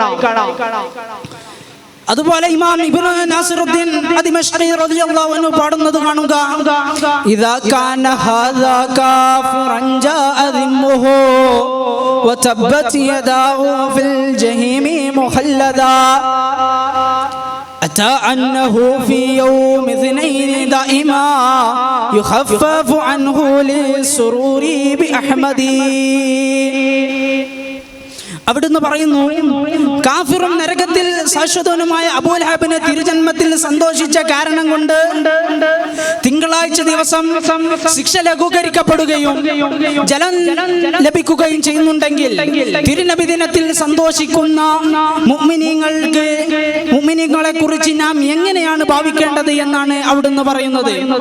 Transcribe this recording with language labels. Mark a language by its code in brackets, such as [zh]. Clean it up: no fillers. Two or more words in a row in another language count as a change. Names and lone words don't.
[ml] അതുപോലെ ഇമാം ഇബ്നു നാസിറുദ്ദീൻ ദിമശ്ഖി [ar] رضي الله عنه [ml] പാടുന്നത് കാണുക, [ar] إذا كان هذا كافرا جاء ذمه وتبت يداه في الجحيم مخلدا أتى أنه في يوم اثنين دائما يخفف عنه للسرور بأحمد. [ml] അവിടുന്ന് പറയുന്നു, കാഫിറും നരകത്തിൽ ശാശ്വതനുമായ അബൂ ലഹബിനെ തിരുജന്മത്തിൽ സന്തോഷിച്ച കാരണം കൊണ്ട് തിങ്കളാഴ്ച ദിവസം ശിക്ഷ ലഘൂകരിക്കപ്പെടുകയും ജലം ലഭിക്കുകയും ചെയ്യുന്നുണ്ടെങ്കിൽ തിരുനബി ദിനത്തിൽ സന്തോഷിക്കുന്ന മുഅ്മിനീങ്ങളെ കുറിച്ച് നാം എങ്ങനെയാണ് ഭാവിക്കേണ്ടത് എന്നാണ് അവിടുന്ന് പറയുന്നത്.